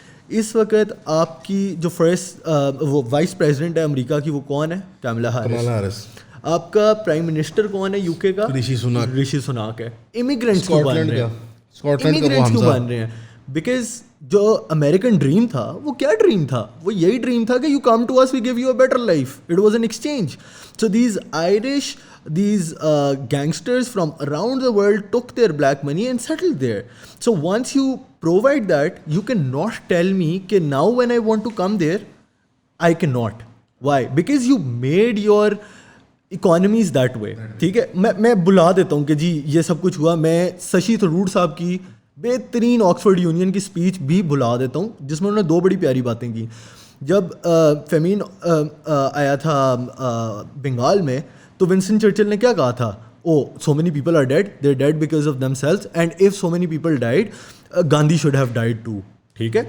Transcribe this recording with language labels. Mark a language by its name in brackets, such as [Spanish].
[Urdu] اس وقت آپ کی جو فرسٹ وہ وائس پریزیڈنٹ ہے امریکہ کی, وہ کون ہے؟ کمالا ہیرس. آپ کا پرائم منسٹر کون ہے یو کے کا؟ رشی سناک ہے. امیگرینٹس کیوں بن رہے ہیں؟ بیکاز جو امیریکن ڈریم تھا وہ کیا ڈریم تھا؟ وہ یہی ڈریم تھا کہ [English] You come to us, we give you a better life. It was an exchange. So these Irish, these gangsters from around the world took their black money and settled there. So once you provide that, you cannot tell me that now when I want to come there, I cannot. Why? Because you made your economies that way. [Urdu] ٹھیک ہے, میں بلا دیتا ہوں کہ جی یہ سب کچھ ہوا. میں ششی تھرور صاحب کی بہترین آکسفورڈ یونین کی اسپیچ بھی بلا دیتا ہوں, جس میں انہوں نے 2 بڑی پیاری باتیں کی. جب فیمین آیا تھا بنگال میں, تو ونسٹن چرچل نے کیا کہا تھا؟ [English] So many people are dead, they are dead because of themselves, and if so many people died, Gandhi should have died too. [Urdu] ٹھیک ہے,